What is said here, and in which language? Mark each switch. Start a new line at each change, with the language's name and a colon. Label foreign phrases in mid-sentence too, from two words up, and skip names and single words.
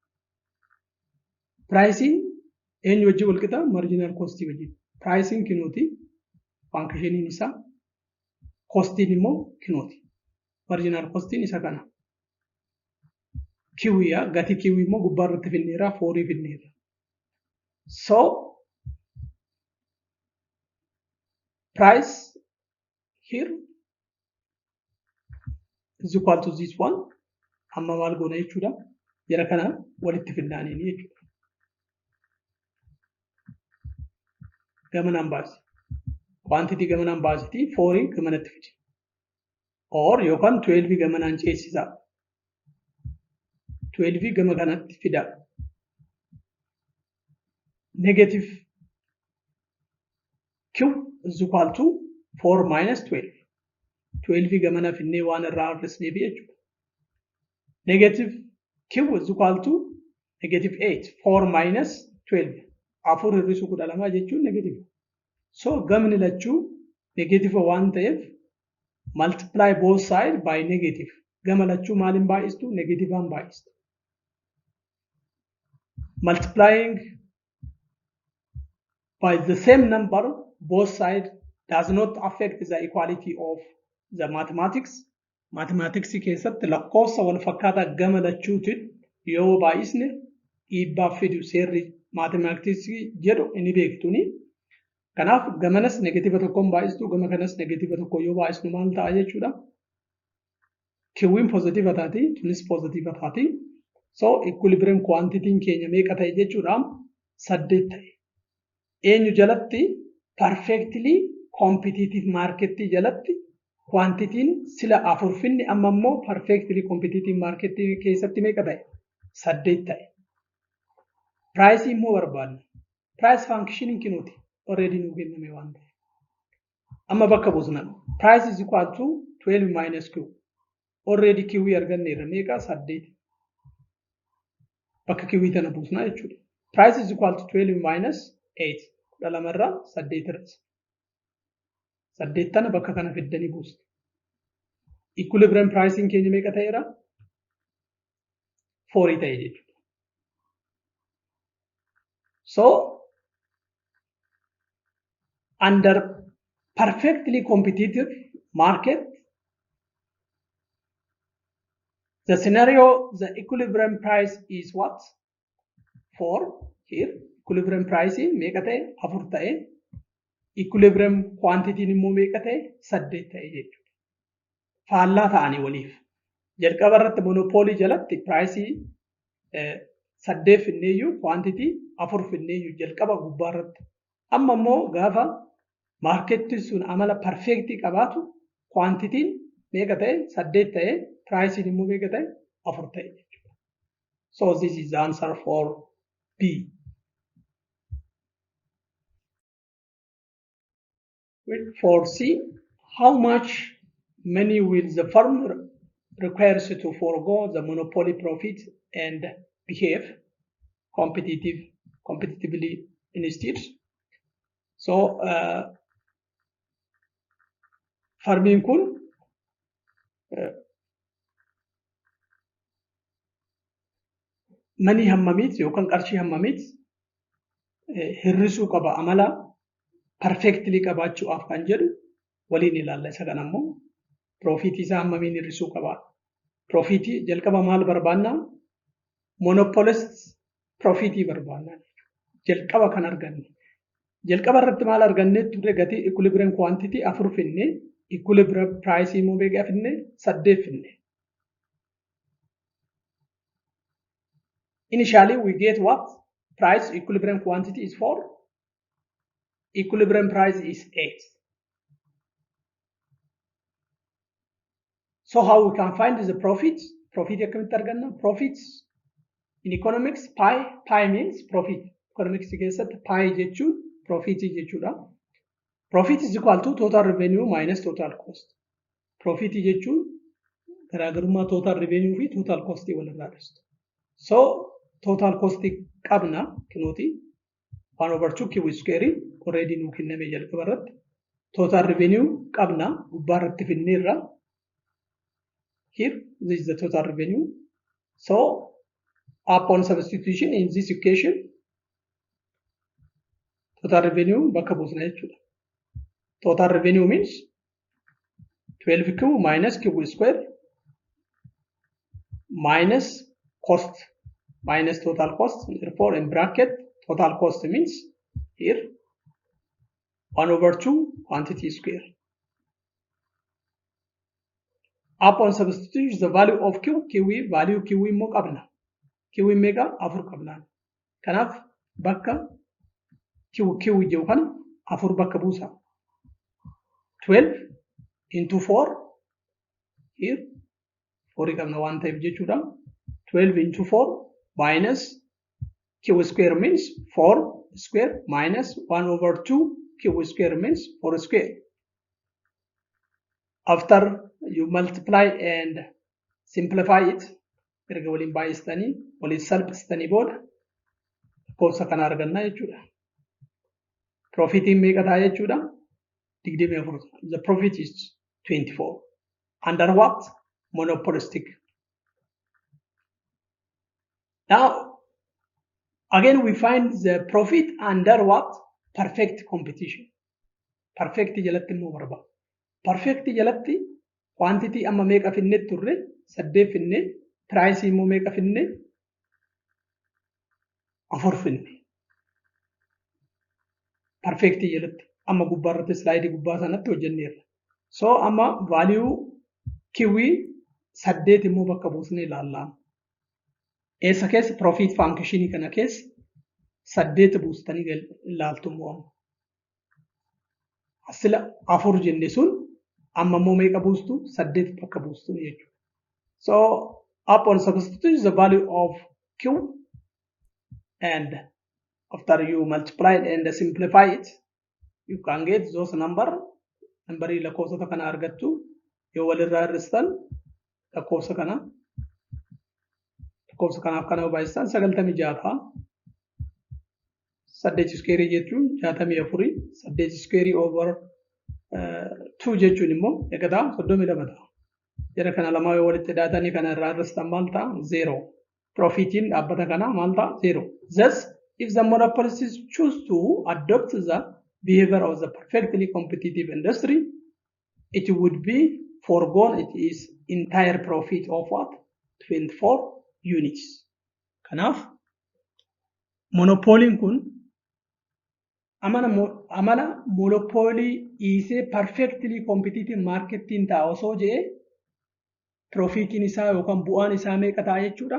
Oromo: Pricing eenyu wajjin wal qixa?
English: Marginal cost
Oromo: wajjin. Pricing kinooti. Function isaa. Costiin immoo kinooti.
English: Marginal costiin
Oromo: isa kana. QE gatii QE immoo gubbaarratti finneerra 4 finneerra.
English: So price here is equal to this one.
Oromo: Amma maal goona jechuudha? Jara kana walitti finnaaniin jechuudha. Gamanaan baasi. Quantity gamanaan baasiti 4 gamanatti fidi. Or yookaan 12 gamanaan ceesisaa. 12 gama kanatti fida.
English: Negative Q is equal to 4 minus 12.
Oromo: 12 gamana finnee waan irraa har'isneef jechuudha.
English: Negative Q is equal to negative 8. 4 minus 12.
Oromo: Afur hir'isuu 12 jechuun negative. So gamni lachuu negative waan ta'eef
English: multiply both side by negative.
Oromo: Gama lachuu maaliin baay'istu? Negative aan baay'istu.
English: Multiplying by the same number both sides does not affect the equality of the mathematics.
Oromo: Mathematics keessatti lakkoofsa wal fakkaataa gama lachuutiin yoo baay'isne dhiibbaa fidu seerri mathematics jedhu inni beektuni. Kanaaf gamanas negative tokkoon baay'istu gama kanas negative tokko yoo baay'isnu maal ta'a jechuudha? Q'n positive taati, tunis positive taati. So
English: equilibrium quantity
Oromo: keenya meeqa ta'e jechuudha? 8 ta'e. Eenyu jalatti?
English: Perfectly competitive market
Oromo: jalatti quantity sila 4 finne amma immoo
English: perfectly competitive market
Oromo: keessatti meeqa ta'e? 8 ta'e. Price immoo barbaadna. Price function kinuuti already nu kenname waan ta'e. Amma bakka buusna.
English: Price is equal to 12 minus Q.
Oromo: Already QE arganneerra meeqa? 8. Bakka QE tana buusna jechuudha.
English: Price is equal to 12 minus 8. 12
Oromo: irraa 8 irratti. 8 tana bakka kana fiddanii buustu.
English: Equilibrium pricing
Oromo: keenya meeqa ta'eera? 4 ta'e jechuudha.
English: So under perfectly competitive market, the scenario, the equilibrium price is what? 4 here. equilibrium price
Oromo: meeqa ta'e 4 ta'e
English: equilibrium quantity
Oromo: immoo meeqa ta'e 8 ta'e jechuudha. Faallaa ta'anii waliif. Jalqaba irratti monopoolii jalatti price 8 finneeyyuu quantity 4 finneeyyuu jalqaba gubbaa irratti. Amma immoo gaafa maarkettiin sun amala perfectii qabaatu quantitiin meeqa ta'e 8 ta'e price immoo meeqa ta'e 4 ta'e jechuudha.
English: So this is the answer for B. For C, how much money will the firm requires to forego the monopoly profit and behave competitively instead?
Oromo: So farmiin kun manii hammamiit yookaan qarshii hammamiit hirrisuu qaba amala perfectly qabaachuudhaaf kan jedhu waliin ilaalla. Isa kana immoo profitii isaa hammamiin hirrisuu qaba. Profitii jalqaba maal barbaanna? Monopolist profitii barbaanna. Jalqaba kan arganne. Jalqaba irratti maal arganne ture gatii
English: equilibrium quantity
Oromo: 4 finne
English: equilibrium price
Oromo: immoo meeqa finne 8 finne.
English: Initially we get what? Price equilibrium quantity is 4. Equilibrium price is 8. So how we can find the profit?
Oromo: Profit akkamitti arganna?
English: Profits in economics pi means profit.
Oromo: Economics keessatti pi jechuun profit jechuudha.
English: Profit is equal to total revenue minus total cost.
Oromo: Profit jechuun garaagarummaa
English: total revenue
Oromo: fi
English: total cost
Oromo: walirraa dhistu. So
English: total cost
Oromo: qabna kinuuti 1/2
English: q square
Oromo: already nu kenname jalqaba irratti.
English: Total revenue
Oromo: qabna gubbaa irratti finneerra.
English: Here this is the total revenue. So upon substitution in this equation total revenue
Oromo: bakka buusna jechuudha.
English: Total revenue means 12q minus q square minus cost minus total cost. Therefore in bracket total cost means here 1/2 quantity square. Upon substitution the value of q value q
Oromo: immoo qabna. Q meeqa 4 qabna. Kanaaf bakka q jiru kana 4 bakka buusa. 12 into 4 here 4 qabna waan ta'eef jechuudha.
English: 12 into 4 minus q square means 4 square minus 1/2 q square means 4 square. After you multiply and simplify it,
Oromo: erga waliin baay'istanii waliin salphistanii booda lakkoofsa kana arganna jechuudha. Profitiin meeqa ta'a jechuudha? 24.
English: The profit is 24. Under what? Monopolistic. Now, again we find the profit under what? Perfect competition.
Oromo: Perfect jalatti immoo barbaada. Perfect jalatti quantity amma meeqa finne turre 8 finne price immoo meeqa finne 4 finne. Perfect jalatti amma gubbaa irratti slide gubbaa sanatti hojjenneerra. So amma value kiwi 8 immoo bakka buusnee ilaallaa. Eessa keessa profit function kana keessa 8 buustanii ilaaltu immoo asila 4 jenne sun amma immoo meeqa buustu 8 bakka buustu jechuudha.
English: So upon substitute the value of q and after you multiply and simplify it you can get those
Oromo: numberii lakkoofsota kana argattu yoo walirraa hir'istan lakkoofsa kanaaf kana baay'istan 96 8 square jechuun 64 8 square over 2 jechuun immoo eegata 32 ta'a. Jara kana lamaa yoo walitti daatanii kana irraa hir'istan maal ta'a? 0. Profitiin dhaabbata kana maal ta'a? 0.
English: Thus if the monopolists choose to adopt the behavior of the perfectly competitive industry, it would be foregone it is entire profit of what? 24 units.
Oromo: Kanaaf monopoliin kun amala monopoolii dhiisee
English: perfectly competitive markettiin
Oromo: ta'a osoo jedhee profiitiin isaa yookaan bu'aan isaa meeqa ta'a jechuudha?